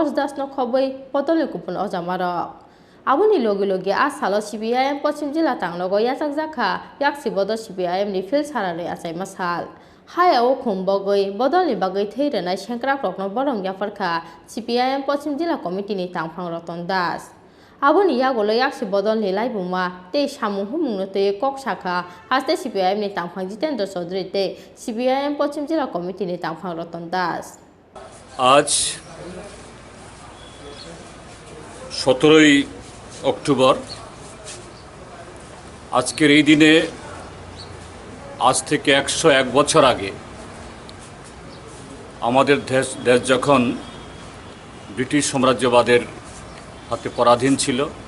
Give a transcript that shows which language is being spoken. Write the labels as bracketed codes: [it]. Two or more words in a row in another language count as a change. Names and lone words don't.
[trp] das no khobui potole kupun ojamaro abuni logi a salo CPIM Pochim Jila tanglogo yakjakha yak sibodo CPIM ni fil sarare asai masal haya o khumbogoi bodolni bagai theirenai senkra prokno borong yafarkha CPIM Pochim Jila committee ni tangphang Ratan Das aboni yagolo yaksi bodol ni laibuma te samu humungno te kok shakha haste CPIM ni tangphang Jitendra Chaudhary te CPIM Pochim Jila committee ni tangphang Ratan Das [bn] আজ 17ই অক্টোবর আজকের এই দিনে আজ থেকে 101 বছর আগে আমাদের দেশ যখন ব্রিটিশ সাম্রাজ্যবাদের হাতে পরাধীন ছিল